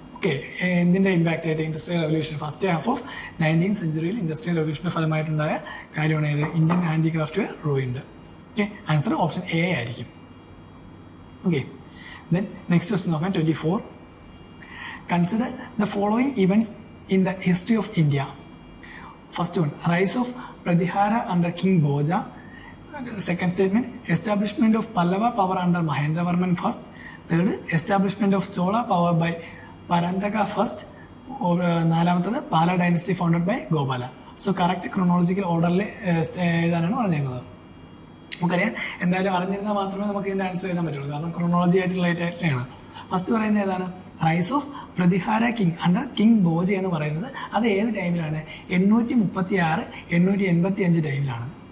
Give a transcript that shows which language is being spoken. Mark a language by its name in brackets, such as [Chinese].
[Malayalam] Okay, എന്തിൻ്റെ impact ആയിട്ട് industrial revolution first half of 19th സെഞ്ചുറിയിൽ industrial റവല്യൂഷൻ്റെ ഫലമായിട്ടുണ്ടായ കാര്യമാണ് ഏത്, [English] Indian handicraft ruined. [Malayalam] Okay, answer option A ആയിരിക്കും. ഓക്കെ, ദെൻ നെക്സ്റ്റ് ക്വസ്റ്റ്യൻ നോക്കാം. 24. [English] Consider the following events in the history of India. First one, rise of Pratihara under king Bhoja. Second statement, establishment of Pallava power under Mahendravarman first. Third, establishment of Chola power by Parantaka first. [Malayalam] നാലാമത്തത് [English] Pala dynasty founded by Gopala. [Malayalam] So correct chronological ഓർഡറിൽ എഴുതാനാണ് പറഞ്ഞിരുന്നത്. നമുക്കറിയാം എന്തായാലും അറിഞ്ഞിരുന്നാൽ മാത്രമേ നമുക്ക് ഇതിൻ്റെ answer എഴുതാൻ പറ്റുള്ളൂ, കാരണം ക്രോണോളജി ആയിട്ട് റിലേറ്റ് ആയിട്ടാണ്. ഫസ്റ്റ് പറയുന്നത് ഏതാണ്, [English] rise of Pratihara king under king Bhoja [Malayalam] എന്ന് പറയുന്നത് അത് ഏത് ടൈമിലാണ്, 836 885 ടൈമിലാണ്.